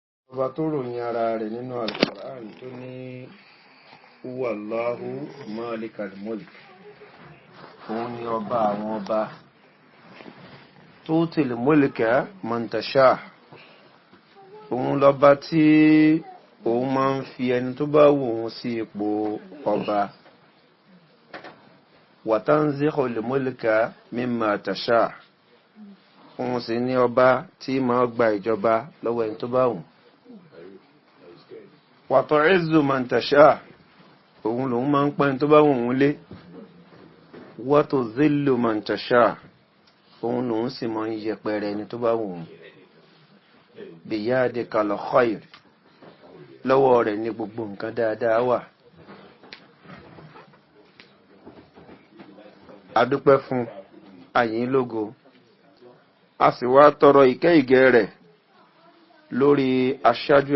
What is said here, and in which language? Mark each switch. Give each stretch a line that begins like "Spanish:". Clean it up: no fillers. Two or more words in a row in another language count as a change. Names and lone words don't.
Yoruba: ọba tó ròyìn ara rẹ̀ nínú Al-Qur'an tó ní
Arabic: هو الله مالك الملك,
Yoruba: òun ni ọba àwọn ọba,
Arabic: تؤتي الملك من تشاء,
Yoruba: òun lọ́ba tí òun máa ń fi ẹni tó bá wù òun sí ipò ọba,
Arabic: وتنزع الملك ممن تشاء,
Yoruba: òun sì ní ọba tí máa gba ìjọba lọ́wọ́ ẹni tó bá wù.
Arabic: وتعز من تشاء,
Yoruba: òun lòun máa ń pẹ́ni tó bá wù òun lé.
Arabic: وتذل من تشاء,
Yoruba: òun lòun sì máa ń yẹpẹrẹ ẹni tó bá wù òun.
Arabic: بيدك الخير,
Yoruba: lọ́wọ́ rẹ̀ ní gbogbo nǹkan dáadáa wà. Adúpẹ́ fún, àyìn lógo, a sì wá tọrọ ìkẹ́ ìgẹ́ rẹ̀ lórí aṣáájú